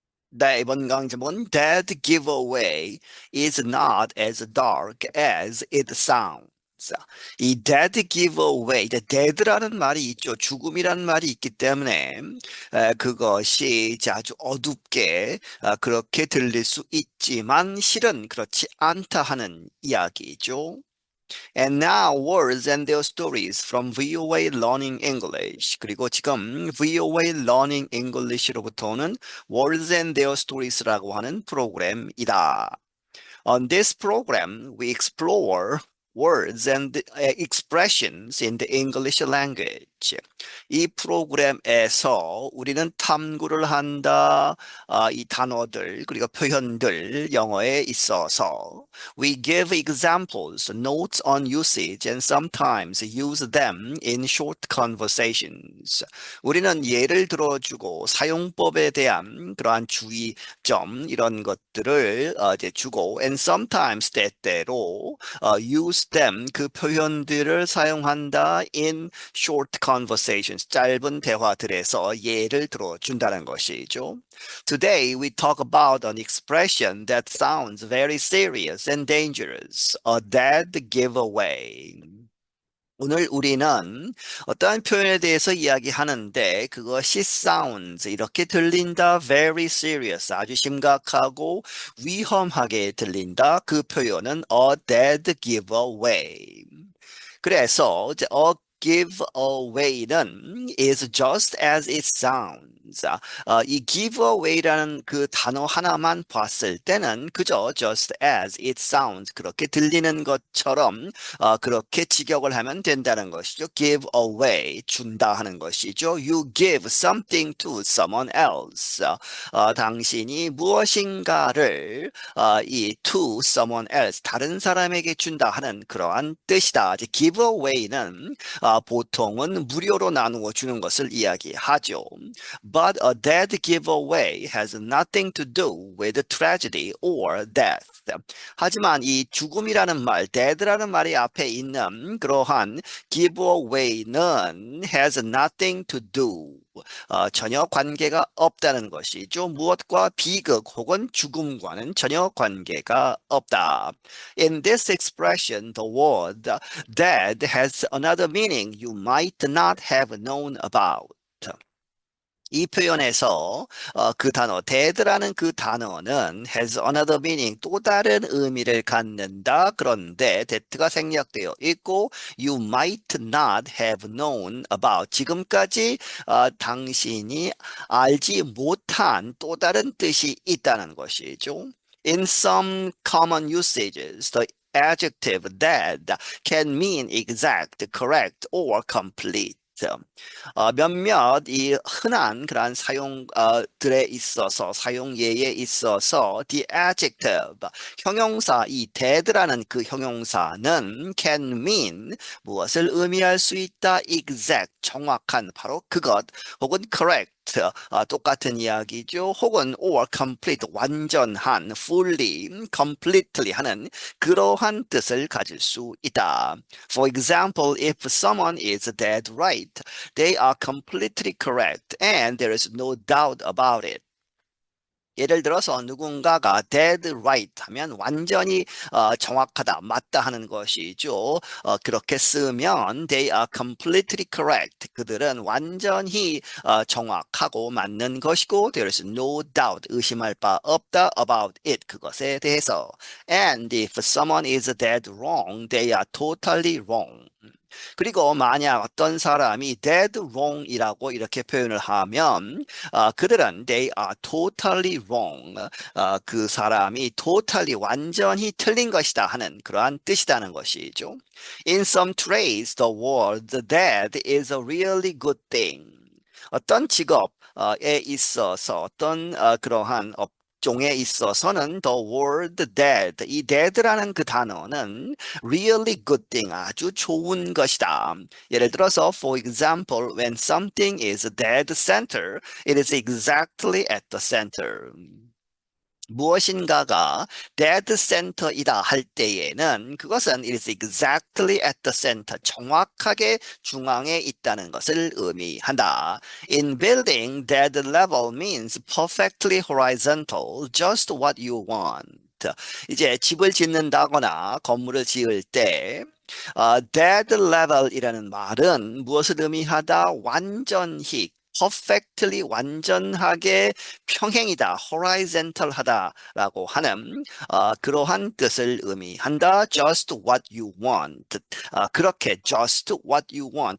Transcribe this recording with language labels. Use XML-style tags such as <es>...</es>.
<ko>네, 이번 강의 제목은</ko> <en>Dead Giveaway is not as dark as it sounds.</en> <ko>이 dead giveaway, 이제 dead라는 말이 있죠. 죽음이라는 말이 있기 때문에 그것이 이제 아주 어둡게 그렇게 들릴 수 있지만 실은 그렇지 않다 하는 이야기죠.</ko> <en>And now words and their stories from VOA Learning English.</en> <ko>그리고 지금 VOA Learning English로부터는 Words and Their Stories라고 하는 프로그램이다.</ko> <en>On this program, we explore words and expressions in the English language.</en> <ko>이 프로그램에서 우리는 탐구를 한다. 이 단어들 그리고 표현들 영어에 있어서</ko> <en>we give examples, notes on usage, and sometimes use them in short conversations.</en> <ko>우리는 예를 들어주고 사용법에 대한 그러한 주의점 이런 것들을 이제 주고</ko> <en>and sometimes</en> <ko>때때로</ko> <en>use them</en> <ko>그 표현들을 사용한다</ko> <en>in short conversations</en> <ko>짧은 대화들에서 예를 들어준다는 것이죠.</ko> <en>Today we talk about an expression that sounds very serious and dangerous, a dead giveaway.</en> <ko>오늘 우리는 어떠한 표현에 대해서 이야기하는데 그것이 sounds 이렇게 들린다</ko> <en>very serious</en> <ko>아주 심각하고 위험하게 들린다 그 표현은</ko> <en>a dead giveaway.</en> <ko>그래서 이제</ko> <en>a giveaway는 is just as it sounds.</en> <ko>이 giveaway라는 그 단어 하나만 봤을 때는 그저</ko> <en>just as it sounds</en> <ko>그렇게 들리는 것처럼 그렇게 직역을 하면 된다는 것이죠. give away 준다 하는 것이죠.</ko> <en>You give something to someone else.</en> <ko>당신이 무엇인가를 이</ko> <en>to someone else</en> <ko>다른 사람에게 준다 하는 그러한 뜻이다. 이제 give away는 보통은 무료로 나누어 주는 것을 이야기하죠.</ko> <en>But a dead giveaway has nothing to do with tragedy or death.</en> <ko>하지만 이 죽음이라는 말, dead라는 말이 앞에 있는 그러한 giveaway는</ko> <en>has nothing to do.</en> <ko>전혀 관계가 없다는 것이죠. 무엇과 비극 혹은 죽음과는 전혀 관계가 없다.</ko> <en>In this expression, the word dead has another meaning you might not have known about.</en> <ko>이 표현에서 그 단어 dead라는 그 단어는</ko> <en>has another meaning</en> <ko>또 다른 의미를 갖는다. 그런데 that가 생략되어 있고</ko> <en>you might not have known about</en> <ko>지금까지 당신이 알지 못한 또 다른 뜻이 있다는 것이죠.</ko> <en>In some common usages, the adjective dead can mean exact, correct, or complete.</en> <ko>몇몇 이 흔한 그런 사용들에 있어서 사용예에 있어서</ko> <en>the adjective</en> <ko>형용사 이 dead라는 그 형용사는</ko> <en>can mean</en> <ko>무엇을 의미할 수 있다 exact 정확한 바로 그것 혹은 correct 똑같은 이야기죠. 혹은 or complete 완전한</ko> <en>fully completely</en> <ko>하는 그러한 뜻을 가질 수 있다.</ko> <en>For example, if someone is dead right, they are completely correct and there is no doubt about it.</en> <ko>예를 들어서 누군가가 dead right 하면 완전히 정확하다, 맞다 하는 것이죠. 그렇게 쓰면</ko> <en>they are completely correct.</en> <ko>그들은 완전히 정확하고 맞는 것이고</ko> <en>there is no doubt,</en> <ko>의심할 바 없다</ko> <en>about it,</en> <ko>그것에 대해서.</ko> <en>And if someone is dead wrong, they are totally wrong.</en> <ko>그리고 만약 어떤 사람이 dead wrong이라고 이렇게 표현을 하면 그들은</ko> <en>they are totally wrong.</en> <ko>그 사람이 totally 완전히 틀린 것이다 하는 그러한 뜻이라는 것이죠.</ko> <en>In some trades, the word dead is a really good thing.</en> <ko>어떤 직업에 있어서 어떤 그러한 종에 있어서는</ko> <en>the word dead,</en> <ko>이 dead라는 그 단어는</ko> <en>really good thing,</en> <ko>아주 좋은 것이다. 예를 들어서,</ko> <en>for example, when something is dead center, it is exactly at the center.</en> <ko>무엇인가가 dead center이다 할 때에는 그것은</ko> <en>it is exactly at the center,</en> <ko>정확하게 중앙에 있다는 것을 의미한다.</ko> <en>In building, dead level means perfectly horizontal, just what you want.</en> <ko>이제 집을 짓는다거나 건물을 지을 때 dead level이라는 말은 무엇을 의미하다? 완전히 perfectly 완전하게 평행이다, horizontal하다라고 하는 그러한 뜻을 의미한다.</ko> <en>Just what you want.</en> <ko>그렇게</ko> <en>just what you want.</en>